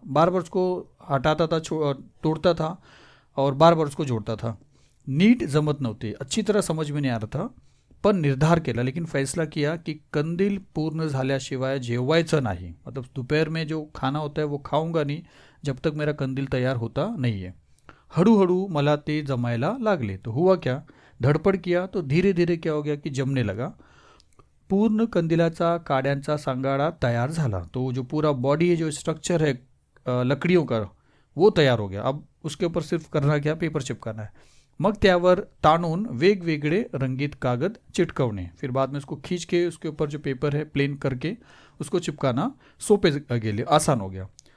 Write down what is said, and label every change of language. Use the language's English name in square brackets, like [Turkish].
[Hindi] बार बार उसको हटाता था, तोड़ता था और बार बार उसको जोड़ता था। [Marathi] नीट जमत नव्हते, [Hindi] अच्छी तरह समझ में नहीं आ रहा था। [Marathi] पण निर्धार केला, [Hindi] लेकिन फैसला किया कि [Marathi] कंदील पूर्ण झाल्याशिवाय जेवायचं नाही, [Hindi] मतलब दोपहर में जो खाना होता है वो खाऊंगा नहीं जब तक मेरा कंदील तैयार होता नहीं है। [Marathi] हळूहळू मला ते जमायला लागले। [Hindi] तो हुआ क्या, धड़पड़ किया तो धीरे धीरे क्या हो गया कि जमने लगा। [Marathi] पूर्ण कंदीलाचा काड्यांचा सांगाड़ा तैयार झाला। [Hindi] तो जो पूरा बॉडी है, जो स्ट्रक्चर है लकड़ियों का, वो तैयार हो गया। अब उसके ऊपर सिर्फ करना क्या, पेपर चिपकाना है। [Marathi] मग त्यावर ताणून वेगवेगळे रंगीत कागद चिटकवणे, [Hindi] फिर बाद में उसको खींच के उसके ऊपर जो पेपर है प्लेन करके उसको चिपकाना [Marathi] सोपे गेले, [Hindi] आसान हो गया।